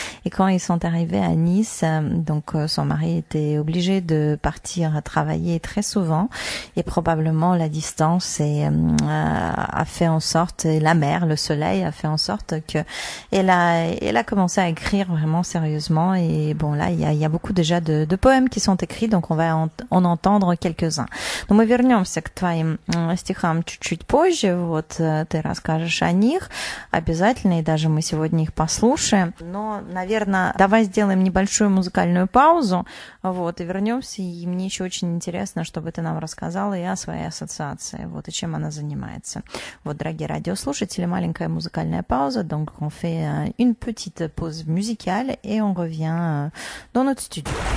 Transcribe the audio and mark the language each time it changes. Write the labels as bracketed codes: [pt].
[fr] Et quand ils sont arrivés à Nice, donc son mari était obligé de partir à travailler très souvent, et probablement la distance a fait en sorte, et la mer, le soleil a fait en sorte que elle a commencé à écrire vraiment sérieusement. Et bon, là il y a beaucoup déjà de poèmes qui sont écrits, donc on va en entendre quelques-uns. [ru] Но мы вернемся к твоим стихам чуть-чуть позже. Вот ты расскажешь о них обязательно, и даже мы сегодня их послушаем. Но, наверное, давай сделаем небольшую музыкальную паузу, вот, и вернемся. И мне еще очень интересно, чтобы ты нам рассказала и о своей ассоциации, вот, и чем она занимается. Вот, дорогие радиослушатели, маленькая музыкальная пауза, [fr] donc on fait une petite pause musicale et on revient dans notre studio.